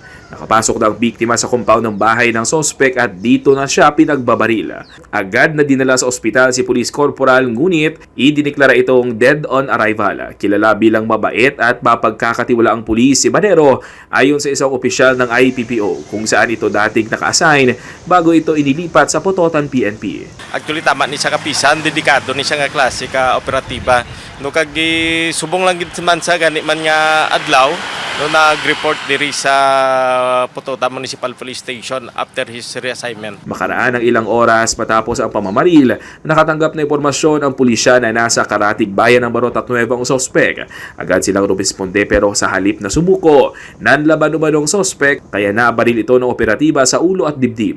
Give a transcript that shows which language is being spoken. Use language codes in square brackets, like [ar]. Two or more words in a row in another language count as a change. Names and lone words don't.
[tl] Nakapasok na ang biktima sa compound ng bahay ng sospek at dito na siya pinagbabaril. Agad na dinala sa ospital si Police Corporal, ngunit idiniklara itong [en] dead on arrival. [tl] Kilala bilang mabait at mapagkakatiwalaang pulis si Manero ayon sa isang opisyal ng IPPO kung saan ito dating naka-assign bago ito inilipat sa Pototan PNP. [hil] Actually tama ni siya kapisan, dedikado ni siya nga klase ka operatiba. No kag subong lang gid man sa gani man nga adlaw no nag-report diri sa Pototan Municipal Police Station [en] after his reassignment. [tl] Makaraan ng ilang oras matapos ang pamamaril, nakatanggap na impormasyon ang pulisya na nasa Karatig bayan ng Barotac Nueva ang sospek. Agad silang rumisponde pero sa halip na sumuko, nanlaban umanong sospek kaya nabaril ito ng operatiba sa ulo at dibdib.